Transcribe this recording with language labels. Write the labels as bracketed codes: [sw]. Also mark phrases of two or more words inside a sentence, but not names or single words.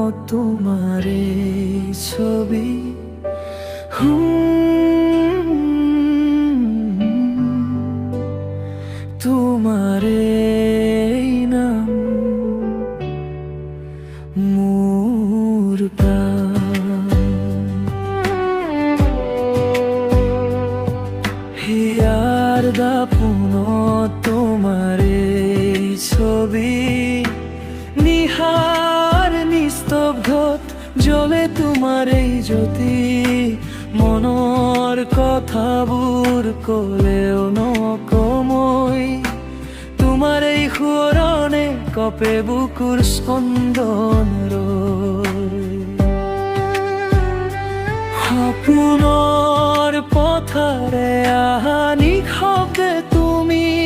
[bn] তোমার এই ছবি তোমার এই নাম মোর প্রাণ। হিয়ার দাপুন তোমার এই ছবি নিহার [as] নিস্তব্ধত জ্বলে তোমার এই জ্যোতি মনৰ কথাবোৰ কলেও নকমই তোমাৰ এই সোঁৱৰণে কপে বুকুৰ স্পন্দন সপোনৰ পথাৰে আহা নিশব্দে তুমি